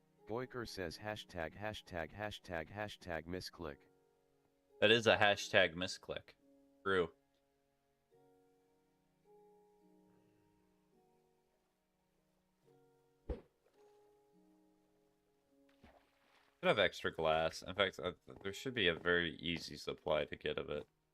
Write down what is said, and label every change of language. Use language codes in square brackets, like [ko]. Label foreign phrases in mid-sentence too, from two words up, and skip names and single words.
[en] Boyker says hashtag hashtag hashtag hashtag misclick. That is a hashtag misclick. True. Should have extra glass. In fact, there should be a very easy supply to get of it.